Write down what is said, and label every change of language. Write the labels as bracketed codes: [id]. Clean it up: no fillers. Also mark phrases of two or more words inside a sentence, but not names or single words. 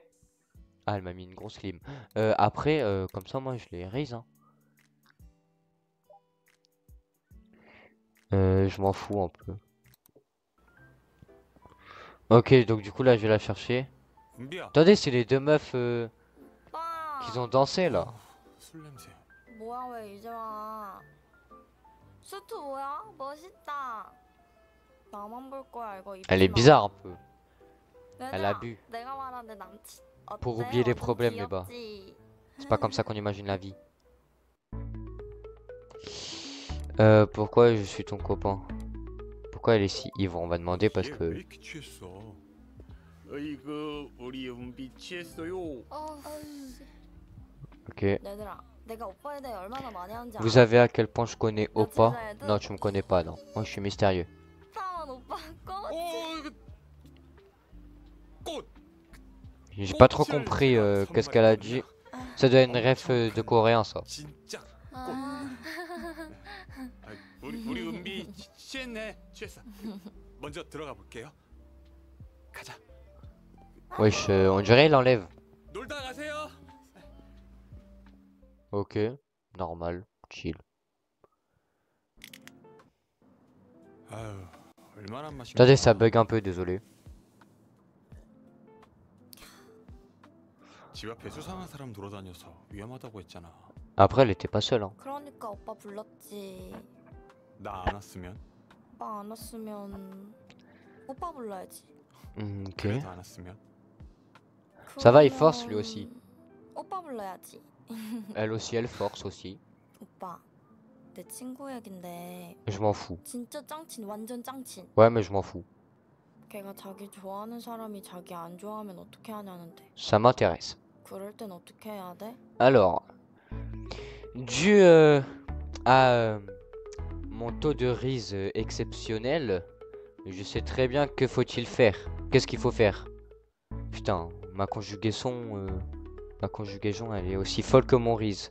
[fr] Ah, elle m'a mis une grosse lime. Après, comme ça, moi, je les raise, hein. Je m'en fous un peu. Ok, donc du coup, là, je vais la chercher. [ko] 은비야. [fr] Attendez, c'est les deux meufs [ko] 오빠. [fr] qui ont dansé, là. [ko] 술 냄새. 뭐야 왜 이제 와? 수트 뭐야? 멋있다. 나만 볼 거야 이거 입지 [fr] Elle est [ko] 마. [fr] bizarre un peu. [ko] 얘들아, [fr] Elle a bu. [ko] 내가 말한 내 남친 어때? [fr] Pour oublier les [ko] 완전 [fr] problèmes, les bas. [ko] 귀엽지? [fr] C'est pas comme ça qu'on imagine la vie. Pourquoi je suis ton copain? Pourquoi elle est si ivre? On va demander parce [ko] 얘 왜 [fr] que... [ko] 이렇게 취했어? 어이구 우리 은비 취했어요. [fr] Ok. [ko] 얘들아, 내가 오빠에 대해 얼마나 많이 하는지 [fr] Vous [ko] 알아? [fr] savez à quel point je connais [ko] 나 [fr] Oppa? [ko] 진짜 애들 [fr] Non, tu me connais pas, non. Moi, je suis mystérieux. [ko] 사랑한 오빠 꽃. 이거 꽃. [fr] J'ai pas trop compris qu'est-ce qu'elle a dit. Ça doit être une ref de coréen, ça. [ko] 진짜. 아, 아, 우리 은비 취했네. 취했어. 먼저 들어가 볼게요. 가자. [fr] Wesh, on dirait il enlève. [ko] 놀다 가세요. [fr] Ok, normal, chill. [ko] 아유, 얼마나 마신 [fr] Attendez, [ko] 거야. [fr] ça bug un peu, désolé. [ko] 집 앞에 수상한 사람 돌아다녀서 위험하다고 했잖아. [fr] Après, elle était pas seule, hein. [ko] 그러니까 오빠 불렀지. 나 안 왔으면. 오빠 안 왔으면 오빠 불러야지. [fr] Ok. [ko] 그래도 안 왔으면. [fr] Ça va, il force lui aussi. [ko] 오빠 불러야지. [fr] Elle aussi, elle force aussi. [ko] 오빠, 내 친구 얘긴데 [fr] Je m'en fous. [ko] 진짜 짱친, 완전 짱친. [fr] Ouais, mais je m'en fous. [ko] 걔가 자기 좋아하는 사람이 자기 안 좋아하면 어떻게 하냐는데. [fr] Ça m'intéresse. [ko] 그럴 땐 어떻게 해야 돼? [fr] Alors, dû à mon taux de rise exceptionnel, je sais très bien que faut-il faire. Qu'est-ce qu'il faut faire? Putain, ma conjugaison, elle est aussi folle que mon rise.